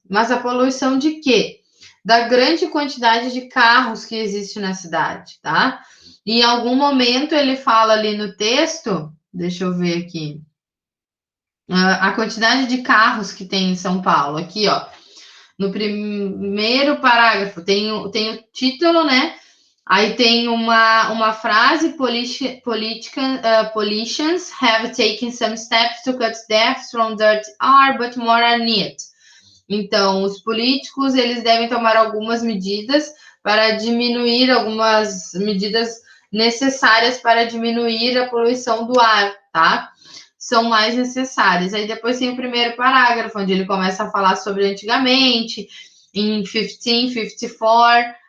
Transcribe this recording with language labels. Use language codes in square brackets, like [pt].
[pt] Mas a poluição de quê? Da grande quantidade de carros que existe na cidade, tá? E em algum momento ele fala ali no texto, deixa eu ver aqui, a quantidade de carros que tem em São Paulo. Aqui, ó, no primeiro parágrafo tem o título, né? Aí tem uma frase: [en] politicians have taken some steps to cut deaths from dirt are, but more are needed. [pt] Então, os políticos, eles devem tomar algumas medidas para diminuir, algumas medidas necessárias para diminuir a poluição do ar, tá? São mais necessárias. Aí depois tem o primeiro parágrafo, onde ele começa a falar sobre antigamente, em 1554,